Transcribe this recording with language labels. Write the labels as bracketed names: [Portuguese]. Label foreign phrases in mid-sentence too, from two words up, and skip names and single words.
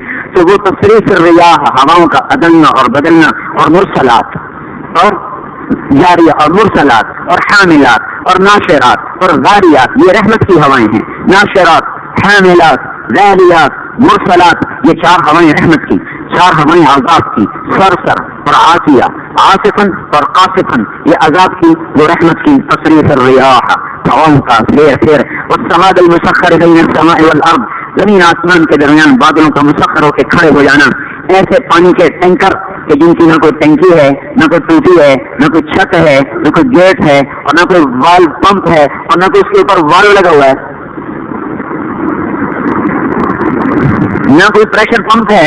[Urdu] تو وہ [Arabic] تصریف الریاح، [Urdu] ہواؤں کا عدلنا اور بدلنا، اور مرسلات اور جاریہ اور مرسلات اور حاملات اور ناشرات اور غاریات، یہ رحمت کی ہوائیں ہیں۔ ناشرات، حاملات، غاریات، مرسلات، یہ 4 ہوائیں رحمت کی، 4 ہوائیں عذاب کی، صرصر اور عاتیہ، عاصفن اور قاصفن، یہ عذاب کی وہ رحمت کی۔ [Arabic] تصریف الریاح، [Urdu] ہواؤں کا پھیر پھیر, [Arabic] والسحاب المسخر بين السماء والأرض, [Urdu] زمین آسمان کے درمیان بادلوں کا مسخر ہوکر کھڑے ہو جانا. ایسے پانی کے ٹینکر کہ جن کی نہ کوئی ٹنکی ہے، نہ کوئی ٹوٹی ہے، نہ کوئی چھت ہے، نہ کوئی گیٹ ہے، اور نہ کوئی والو پمپ ہے، اور نہ کوئی اس کے اوپر والو لگا ہوا ہے، نہ کوئی پریشر پمپ ہے.